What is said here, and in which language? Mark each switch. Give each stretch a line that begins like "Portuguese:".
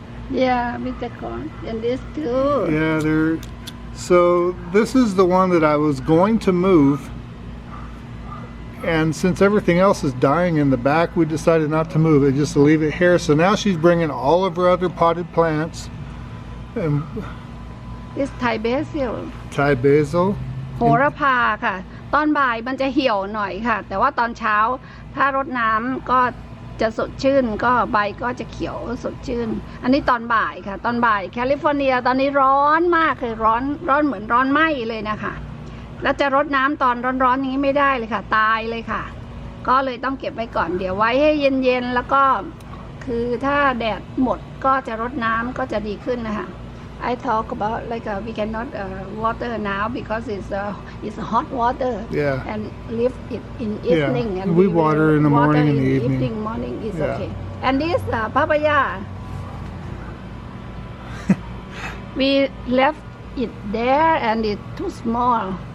English: Yeah, bitter gourd, and this too. Yeah, so this is the one that I was going to move. And since everything else is dying in the back, we decided not to move it, just to leave it here. So now she's bringing all of her other potted plants. And This Thai basil. Thai basil.
Thai: โหระพาค่ะ ตอนบ่ายมันจะเหี่ยวหน่อยค่ะ แต่ว่าตอนเช้าถ้ารดน้ำก็จะสดชื่น ก็ใบก็จะเขียวสดชื่น อันนี้ตอนบ่ายค่ะ ตอนบ่ายแคลิฟอร์เนียตอนนี้ร้อนมากคือร้อนเหมือนร้อนไหม้เลยนะคะ แล้วจะรดน้ำตอนร้อนๆอย่างนี้ไม่ได้เลยค่ะตายเลยค่ะก็เลยต้องเก็บไว้ก่อนเดี๋ยวไว้ให้เย็นๆแล้วก็คือถ้าแดดหมดก็จะรดน้ำก็จะดีขึ้นนะคะ
English: I talk about like we cannot water now because it's hot water and leave it in evening and we water in the morning and the evening. Morning is okay. And this papaya we left it there and it's too small.